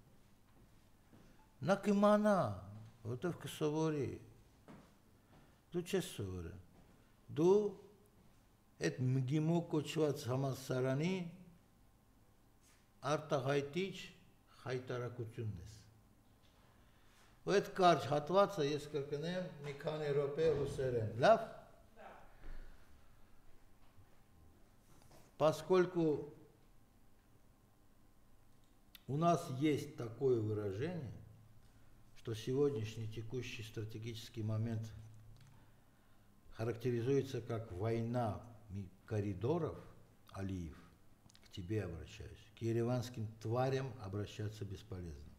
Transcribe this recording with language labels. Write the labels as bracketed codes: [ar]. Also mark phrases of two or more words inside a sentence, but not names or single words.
[hy] Նա կիմանա, որտեվ կսովորի։ Դու չես սովորել։ Դու այդ ՄԳԻՄՈ կոչված համալսարանի արտահայտիչ խայտարակությունն ես։ Ու այդ կարճ հատվածը ես կրկնեմ մի քանի րոպե ռուսերեն։ Լավ։ [ru] Поскольку у нас есть такое выражение, что сегодняшний текущий стратегический момент характеризуется как война коридоров, Алиев, к тебе обращаюсь, к ереванским тварям обращаться бесполезно.